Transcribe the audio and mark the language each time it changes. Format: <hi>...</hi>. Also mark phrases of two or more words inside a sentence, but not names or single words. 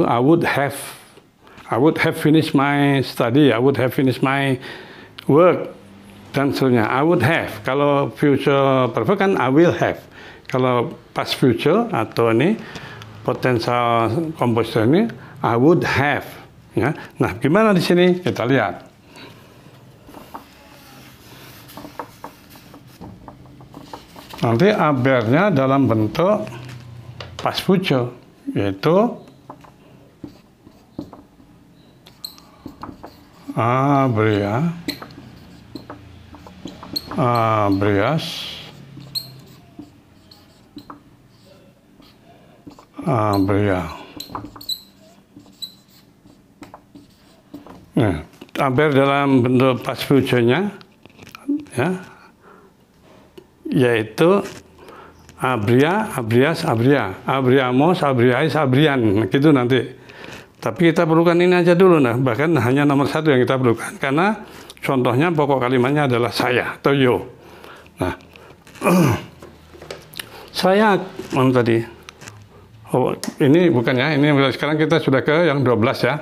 <en>I would have finished my study, I would have finished my work</en> <id>dan seterusnya.</id> <en>I would have.</en> <id>Kalau</id> <en>future perfect</en> <id>kan</id> <en>I will have.</en> <id>Kalau</id> <en>past future</en> <id>atau ini</id> <es>potensial composto</es> <id>ini</id> <en>I would have.</en> <id>Ya. Nah, gimana di sini? Kita lihat. Nanti habernya dalam bentuk</id> <en>past future,</en> <id>yaitu</id> <es>habría, habrías, habría.</es> <id>Nah, haber dalam bentuk</id> <en>past future-</en> <id>nya ya, yaitu</id> <es>habría, habrías, habría, habríamos, habríais, habrían,</es> <id>gitu nanti. Tapi kita perlukan ini aja dulu, nah, bahkan hanya nomor 1 yang kita perlukan, karena contohnya pokok kalimatnya adalah saya atau yo. Nah, saya, mana tadi? Oh, ini bukan ya, ini sekarang kita sudah ke yang 12 ya.</id>